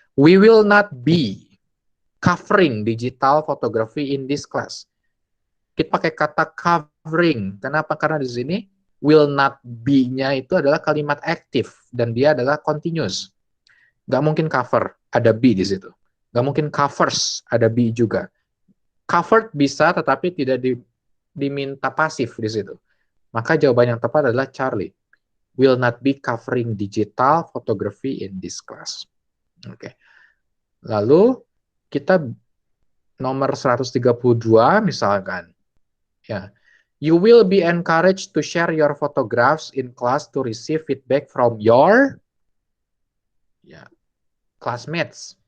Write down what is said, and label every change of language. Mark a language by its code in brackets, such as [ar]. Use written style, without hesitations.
[en] We will not be covering digital photography in this class. [id] Kita pakai kata covering. Kenapa? Karena di sini will not be-nya itu adalah kalimat aktif dan dia adalah continuous. Gak mungkin cover, ada be di situ. Gak mungkin covers, ada be juga. Covered bisa, tetapi tidak diminta pasif di situ. Maka jawaban yang tepat adalah Charlie. [en] Will not be covering digital photography in this class. Oke. [id] Lalu kita nomor 132 misalkan. Ya. [en] You will be encouraged to share your photographs in class to receive feedback from your classmates.